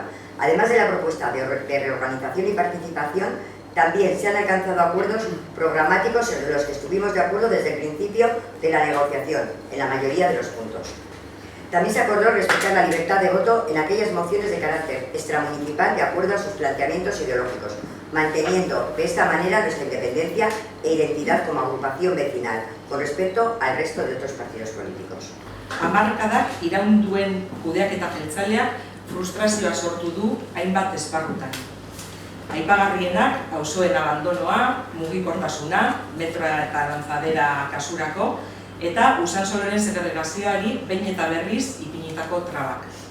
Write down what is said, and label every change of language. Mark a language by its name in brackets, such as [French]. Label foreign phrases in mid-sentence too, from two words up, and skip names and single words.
[Spanish] Además de la propuesta de reorganización y participación, también se han alcanzado acuerdos programáticos en los que estuvimos de acuerdo desde el principio de la negociación, en la mayoría de los puntos. También se acordó respetar la libertad de voto en aquellas mociones de carácter extramunicipal de acuerdo a sus planteamientos ideológicos, manteniendo de esta manera nuestra independencia e identidad como agrupación vecinal con respecto al resto de otros partidos políticos. [Basque] Hamarkadak iraun duen kudeaketa jeltzalea frustrazioa sortu du hainbat esparrutan. Aipagarrienak auzoen abandonoa, mugikortasuna, metroa eta lanzadera kasurako, eta Usansoloren segregazioari behin eta berriz ipinitako trabak.